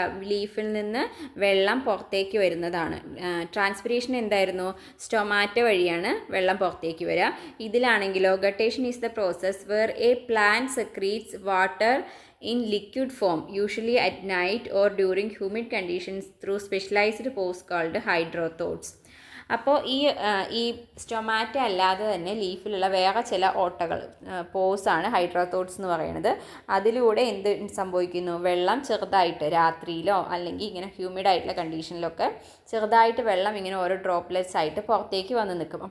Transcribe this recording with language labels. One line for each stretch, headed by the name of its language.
Malayalam: ലീഫിൽ നിന്ന് വെള്ളം പുറത്തേക്ക് വരുന്നതാണ്. ട്രാൻസ്പിരേഷൻ എന്തായിരുന്നു? സ്റ്റൊമാറ്റോ വഴിയാണ് വെള്ളം പുറത്തേക്ക് വരിക. ഇതിലാണെങ്കിലോ
English: Guttation is the process where a plant secretes water in liquid form, usually at night or during humid conditions through specialized pores called hydrothodes.
Malayalam: അപ്പോൾ ഈ സ്റ്റൊമാറ്റോ അല്ലാതെ തന്നെ ലീഫിലുള്ള വേറെ ചില ഓട്ടകൾ, പോസാണ് ഹൈഡ്രോത്തോട്സ് എന്ന് പറയുന്നത്. അതിലൂടെ എന്ത് സംഭവിക്കുന്നു? വെള്ളം ചെറുതായിട്ട് രാത്രിയിലോ അല്ലെങ്കിൽ ഇങ്ങനെ ഹ്യൂമിഡായിട്ടുള്ള കണ്ടീഷനിലൊക്കെ ചെറുതായിട്ട് വെള്ളം ഇങ്ങനെ ഓരോ ഡ്രോപ്ലെറ്റ്സ് ആയിട്ട് പുറത്തേക്ക് വന്ന് നിൽക്കും.